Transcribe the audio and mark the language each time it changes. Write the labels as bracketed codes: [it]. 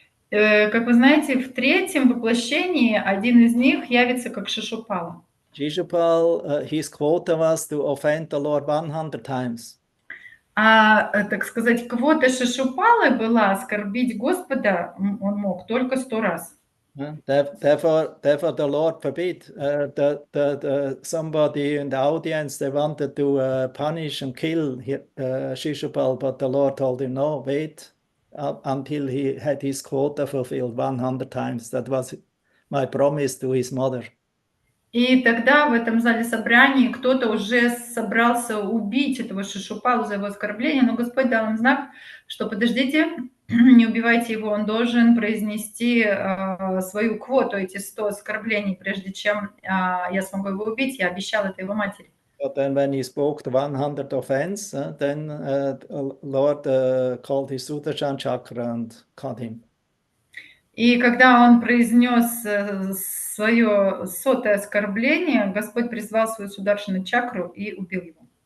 [ru] Как вы знаете, в третьем воплощении один из них явится как Шишупала. [en] Shishupal, his quota was to offend the Lord 100 times. [ru] Так сказать, квота Шишупалы была оскорбить Господа, он мог только 100 раз. [en] Therefore, the Lord forbid that somebody in the audience, they wanted to punish and kill Shishupal, but the Lord told him, no, wait until he had his quota fulfilled 100 times. That was my promise to his mother. [ru] И тогда в этом зале собраний кто-то уже собрался убить этого Шишупалу за его оскорбление, но Господь дал им знак, что подождите, не убивайте его, он должен произнести свою квоту, эти 100 оскорблений, прежде чем я смогу его убить, я обещал это его матери. [en] But then when he spoke the 100 offense, then Lord called his Sudarshan chakra and cut him. [ru] И когда он произнес свое 100-е оскорбление, Господь призвал свою сударшину чакру и убил его.